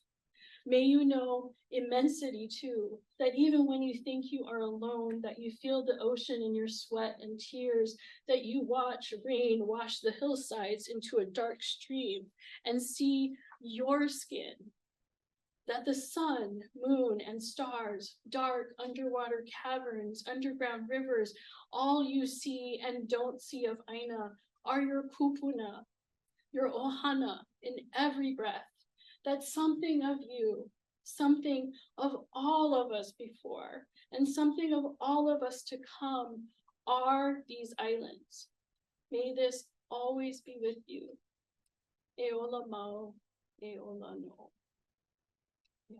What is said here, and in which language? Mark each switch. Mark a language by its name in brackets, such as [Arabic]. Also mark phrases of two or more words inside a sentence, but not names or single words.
[English] May you know immensity too, that even when you think you are alone, that you feel the ocean in your sweat and tears, that you watch rain wash the hillsides into a dark stream and see your skin, that the sun, moon, and stars, dark underwater caverns, underground rivers, all you see and don't see of Āina are your kupuna, your ohana in every breath. That something of you, something of all of us before, and something of all of us to come are these islands. May this always be with you. [Hawaiian] E ola mau, e ola no. Yeah.